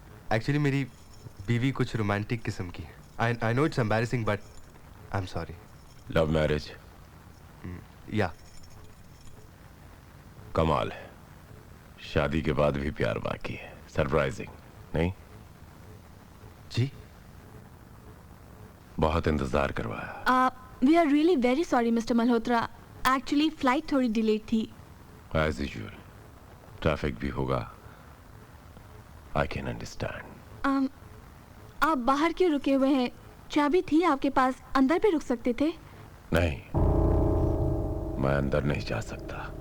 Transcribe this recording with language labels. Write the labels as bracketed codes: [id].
[hi] Actually, मेरी बीवी कुछ रोमांटिक किस्म की है. [en] I know it's embarrassing, but I'm sorry. Love marriage. Yeah. [hi] कमाल है, शादी के बाद भी प्यार बाकी है। सरप्राइजिंग नहीं? जी? बहुत इंतजार करवाया। [en] We are really very sorry, Mr. Malhotra. Actually, flight [hi] थोड़ी delayed थी। [en] As usual, [hi] ट्रैफिक भी होगा। [en] I can understand. [hi] आप बाहर क्यों रुके हुए हैं? चाबी थी आपके पास, अंदर भी रुक सकते थे। नहीं, मैं अंदर नहीं जा सकता।